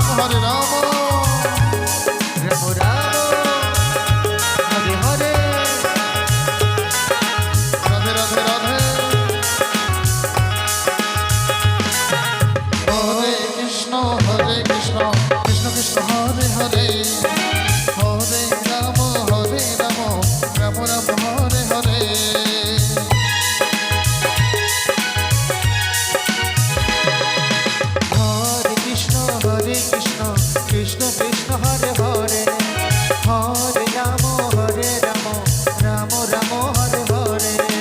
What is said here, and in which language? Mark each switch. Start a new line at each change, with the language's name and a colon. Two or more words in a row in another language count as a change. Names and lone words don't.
Sanskrit: রাম রাম হরে হরে, রাধে রাধে রাধে, হরে কৃষ্ণ কৃষ্ণ কৃষ্ণ হরে হরে, হরে রাম রাম রাম হরে হরে, হরে কৃষ্ণ কৃষ্ণ কৃষ্ণ হরে হরে, হরে রাম রাম রাম হরে হরে,